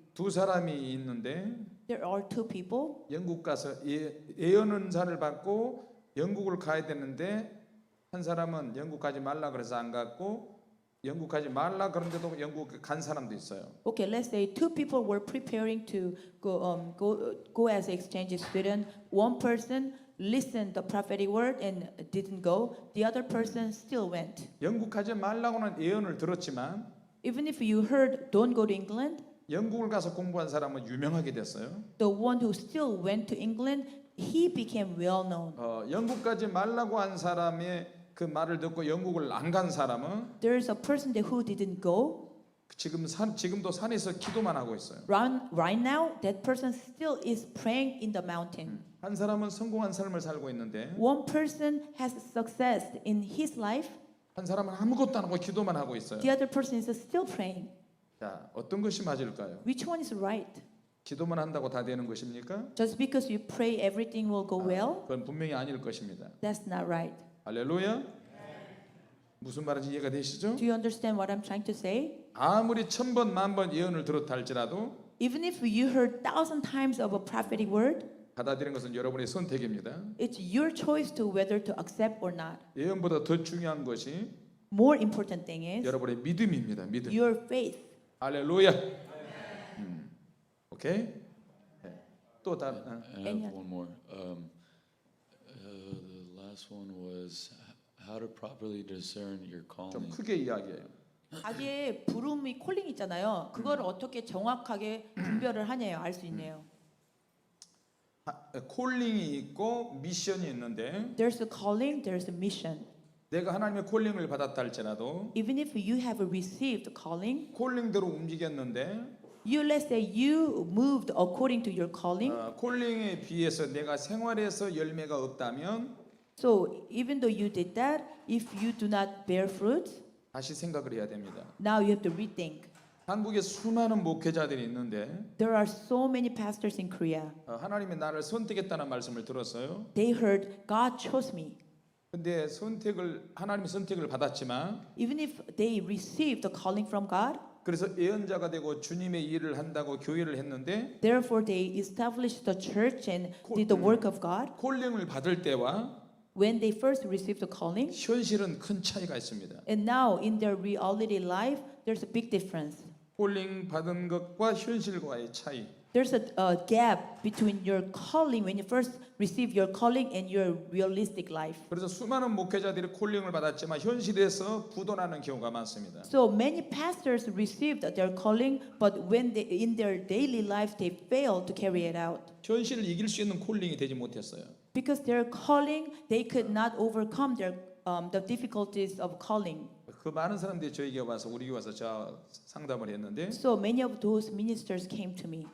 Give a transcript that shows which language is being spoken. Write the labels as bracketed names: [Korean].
[Korean] 두 사람이 있는데 [English] There are two people. [Korean] 영국 가서 예언 은사를 받고 영국을 가야 되는데 한 사람은 영국 가지 말라 그래서 안 갔고 영국 가지 말라 그런데도 영국 간 사람도 있어요. [English] Okay, let's say two people were preparing to go as exchange student. One person listened the prophetic word and didn't go. The other person still went. [Korean] 영국 가지 말라고는 예언을 들었지만 [English] Even if you heard don't go to England, [Korean] 영국을 가서 공부한 사람은 유명하게 됐어요. [English] the one who still went to England, he became well known. [Korean] 영국 가지 말라고 한 사람의 그 말을 듣고 영국을 안 간 사람은 [English] There's a person who didn't go. [Korean] 지금도 산에서 기도만 하고 있어요. [English] Right now, that person still is praying in the mountain. [Korean] 한 사람은 성공한 삶을 살고 있는데 [English] One person has success in his life. [Korean] 한 사람은 아무것도 안 하고 기도만 하고 있어요. [English] The other person is still praying. [Korean] 자, 어떤 것이 맞을까요? [English] Which one is right? [Korean] 기도만 한다고 다 되는 것입니까? [English] Just because you pray, everything will go well? [Korean] 그건 분명히 아닐 것입니다. [English] That's not right. [Korean] 할렐루야. 무슨 말인지 이해가 되시죠? [English] Do you understand what I'm trying to say? [Korean] 아무리 1000번 만번 예언을 들었다 할지라도 [English] Even if you heard 1,000 times of a prophetic word, [Korean] 받아들이는 것은 여러분의 선택입니다. [English] it's your choice to whether to accept or not. [Korean] 예언보다 더 중요한 것이 [English] More important thing is [Korean] 여러분의 믿음입니다. 믿음. [English] your faith. [Korean] 할렐루야. 오케이. 네. 또 다른 [English] I have one more. The last one was how to properly discern your [Korean] 좀 [English] calling. [Korean] 크게 이야기해요. 자기의 부름이 콜링 있잖아요. 그걸 어떻게 정확하게 분별을 하냐요. 알 수 있네요. 콜링이 있고 미션이 있는데 [English] There's a calling, there's a mission. [Korean] 내가 하나님의 콜링을 받았다 할지라도 [English] Even if you have received calling, [Korean] 콜링대로 움직였는데 [English] let's say you moved according to your calling. [Korean] 콜링에 비해서 내가 생활에서 열매가 없다면 [English] So even though you did that, if you do not bear fruit, [Korean] 다시 생각을 해야 됩니다. [English] now you have to rethink. [Korean] 한국에 수많은 목회자들이 있는데 [English] There are so many pastors in Korea. [Korean] 하나님이 나를 선택했다는 말씀을 들었어요. [English] They heard God chose me. [Korean] 근데 하나님의 선택을 받았지만 [English] Even if they received the calling from God, [Korean] 그래서 예언자가 되고 주님의 일을 한다고 교회를 했는데 [English] therefore they established the church and did the work of God. [Korean] 콜링을 받을 때와 [English] When they first received the calling, [Korean] 현실은 큰 차이가 있습니다. [English] and now in their reality life, there's a big difference. [Korean] 콜링 받은 것과 현실과의 차이. [English] There's a gap between your calling when you first receive your calling and your realistic life. [Korean] 그래서 수많은 목회자들이 콜링을 받았지만 현실에서 부도나는 경우가 많습니다. [English] So many pastors received their calling, but when they, in their daily life they failed to carry it out. [Korean] 현실을 이길 수 있는 콜링이 되지 못했어요. [English] Because their calling, they could not overcome the difficulties of calling. [Korean] 그 많은 사람들이 저에게 와서 우리 교회 와서 저 상담을 했는데 [English] So many of those ministers came to me.